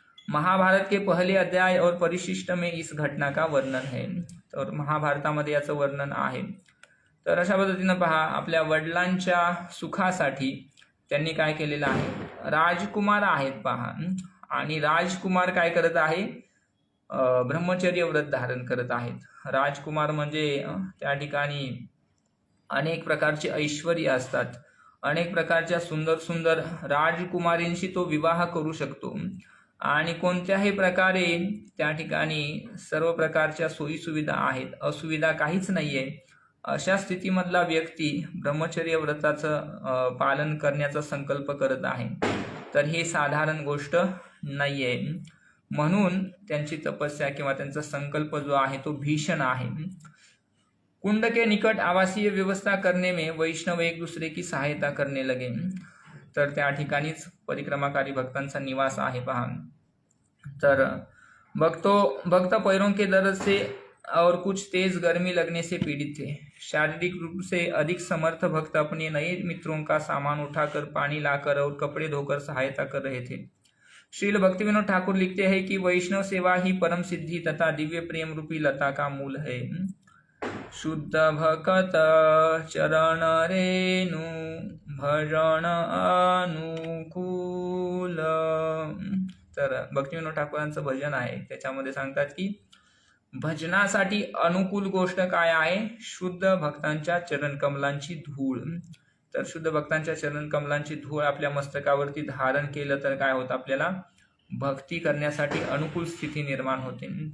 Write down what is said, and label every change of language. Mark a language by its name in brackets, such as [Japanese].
[Hindi] महाभारत के पहले अध्याय और परिशिष्ट में इस घटना का वर्णन है. [Marathi] तर महाभारतामध्ये याचं वर्णन आहे. तर अशा पद्धतीनं पहा, आपल्या वडिलांच्या सुखासाठी त्यांनी काय केलेलं आहे, राजकुमार आहेत पहा, आणि राजकुमार काय करत आहे, ब्रह्मचर्य व्रत धारण करत आहेत. राजकुमार म्हणजे त्या ठिकाणी अनेक प्रकारचे ऐश्वर्य असतात, अनेक प्रकारच्या सुंदर सुंदर राजकुमारींशी तो विवाह करू शकतो आणि कोणत्याही प्रकारे त्या ठिकाणी सर्व प्रकारच्या सोयी सुविधा आहेत, असुविधा काहीच नाहीये. अशा स्थितीमधला व्यक्ती ब्रह्मचर्य व्रताचं पालन करण्याचा संकल्प करत आहे. तर ही साधारण गोष्ट नाहीये, म्हणून त्यांची तपस्या किंवा त्यांचा संकल्प जो आहे तो भीषण आहे. [Hindi] कुंड के निकट आवासीय व्यवस्था करने में वैष्णव एक दूसरे की सहायता करने लगे. [Marathi] तर त्या ठिकाणीच परिक्रमाकारी भक्तांचा निवास आहे पहा. [Hindi] तर भक्त पैरों के दर्द से और कुछ तेज गर्मी लगने से पीड़ित थे. शारीरिक रूप से अधिक समर्थ भक्त अपने नए मित्रों का सामान उठाकर, पानी लाकर और कपड़े धोकर सहायता कर रहे थे. श्रील भक्तिविनोद ठाकुर लिखते हैं कि वैष्णव सेवा ही परम सिद्धि तथा दिव्य प्रेम रूपी लता का मूल है. [Bangla] शुद्ध भक्त चरण रेणु भजन अनुकूल. [Marathi] तर भक्तिविनोद ठाकूरांचं भजन आहे, त्याच्यामध्ये सांगतात की भजनासाठी अनुकूल गोष्ट काय आहे, शुद्ध भक्तांच्या चरण कमलांची धूळ. तर शुद्ध भक्तांच्या चरण कमलांची धूळ आपल्या मस्तकावरती धारण केलं तर काय होतं, आपल्याला भक्ती करण्यासाठी अनुकूल स्थिती निर्माण होते.